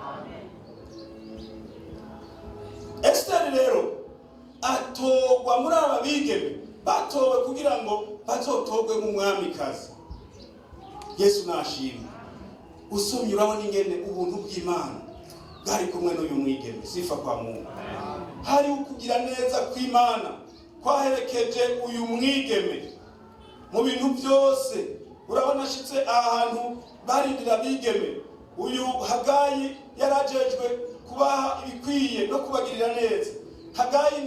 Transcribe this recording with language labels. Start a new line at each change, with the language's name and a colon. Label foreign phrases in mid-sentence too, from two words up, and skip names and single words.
Rundi: Esteri rero atogwa muri aba bigeme, batowe kugira ngo bazotogwe mu mwamikazi. Yesu nashimwe. Usomye urabona ingene ubuntu bw'Imana bwari kumwe n'uyu mwigeme.
Swahili: Sifa kwa Mungu.
Rundi: Hari ukugira neza kw'Imana kwaherekeje uyu mwigeme mu bintu byose. Urabona ashitse ahantu barindira bigeme, uyu Hagayi yarajejwe kubaha ibikwiye no kubagirira neza.